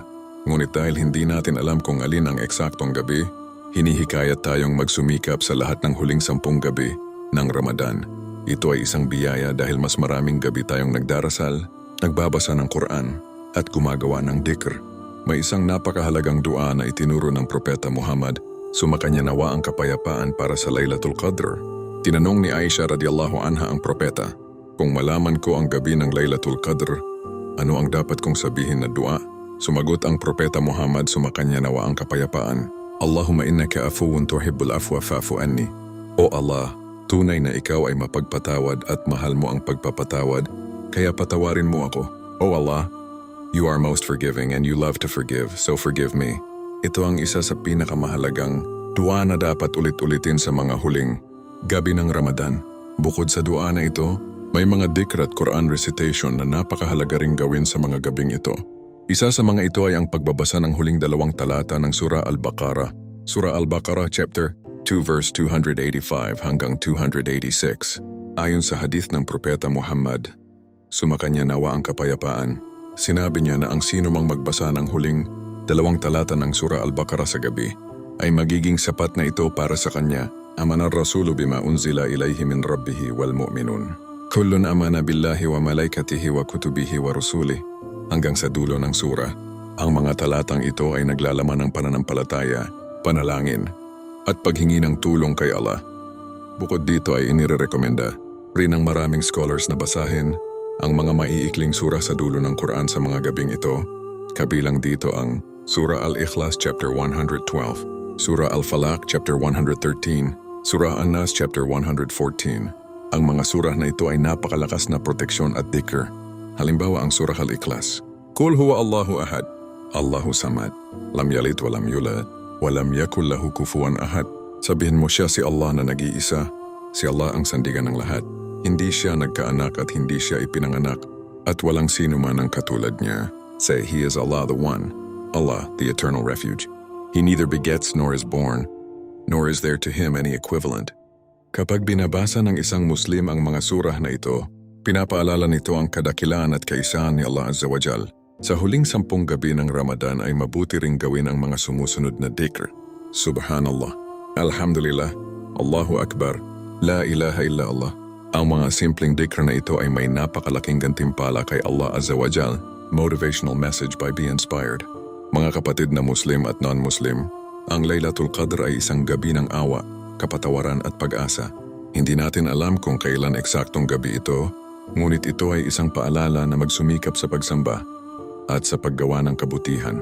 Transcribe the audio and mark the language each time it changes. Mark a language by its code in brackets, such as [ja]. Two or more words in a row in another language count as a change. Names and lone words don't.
[tl] Ngunit dahil hindi natin alam kung alin ang eksaktong gabi, hinihikayat tayong magsumikap sa lahat ng huling 10 gabi ng Ramadan. Ito ay isang biyaya dahil mas maraming gabi tayong nagdarasal, nagbabasa ng Quran, at gumagawa ng dhikr. May isang napakahalagang dua na itinuro ng Propeta Muhammad, sumakanya nawa ang kapayapaan para sa Laylatul Qadr. Tinanong ni Aisha [ar] رضي الله عنها [tl] ang Propeta, Kung malaman ko ang gabi ng Laylatul Qadr, ano ang dapat kong sabihin na dua? Sumagot ang Propeta Muhammad, sumakanya nawa ang kapayapaan. [ar] اللهم إنك عفو تحب العفو فاعف عني. [tl] O Allah, tunay na ikaw ay mapagpatawad at mahal mo ang pagpapatawad, kaya patawarin mo ako. [en] O Allah, you are most forgiving and you love to forgive, so forgive me. [tl] Ito ang isa sa pinakamahalagang dua na dapat ulit-ulitin sa mga huling gabi ng Ramadan. Bukod sa dua na ito, may mga dhikr at Quran recitation na napakahalaga ring gawin sa mga gabing ito. Isa sa mga ito ay ang pagbabasa ng huling 2 talata ng Surah Al-Baqarah. Surah Al-Baqarah [en] chapter 2 verse 285 [tl] hanggang 286. Ayon sa hadith ng Propeta Muhammad, sumakanya nawa ang kapayapaan, sinabi niya na ang sino mang magbasa ng huling 2 talata ng Surah Al-Baqarah sa gabi ay magiging sapat na ito para sa kanya. [ar] آمن الرسول بما أنزل إليه من ربه والمؤمنون. كل آمن بالله وملائكته وكتبه ورسله. [tl] Hanggang sa dulo ng sura, ang mga talatang ito ay naglalaman ng pananampalataya, panalangin, at paghingi ng tulong kay Allah. Bukod dito ay inirekomenda rin ng maraming scholars na basahin ang mga maiikling sura sa dulo ng Quran sa mga gabing ito. Kabilang dito ang Surah Al-Ikhlas chapter 112, Surah Al-Falaq chapter 113, Surah An-Nas chapter 114. Ang mga surah na ito ay napakalakas na proteksyon at dhikr. Halimbawa ang Surah Al-Ikhlas. [ar] قل هو الله أحد الله الصمد لم يلد ولم يولد ولم يكن له كفوا أحد. [tl] Sabihin mo siya si Allah na nag-iisa, si Allah ang sandigan ng lahat. Hindi siya nagkaanak at hindi siya ipinanganak, at walang sino man ang katulad niya. [en] Say, He is Allah the One, Allah the eternal refuge. He neither begets nor is born, nor is there to him any equivalent. [tl] Kapag binabasa ng isang Muslim ang mga surah na ito, pinapaalala nito ang kadakilaan at kaisahan ni Allah [ar] عز وجل. [tl] Sa huling 10 gabi ng Ramadan ay mabuti ring gawin ang mga sumusunod na dhikr. [ar] سبحان الله الحمد لله الله أكبر لا إله إلا الله. [tl] Ang mga simpleng dhikr na ito ay may napakalaking gantimpala kay Allah [ar] عز وجل. [en] Motivational message by Be Inspired. [tl] Mga kapatid na Muslim at non-Muslim, ang Laylatul Qadr ay isang gabi ng awa, kapatawaran at pag-asa. Hindi natin alam kung kailan eksaktong gabi ito, ngunit ito ay isang paalala na magsumikap sa pagsamba at sa paggawa ng kabutihan.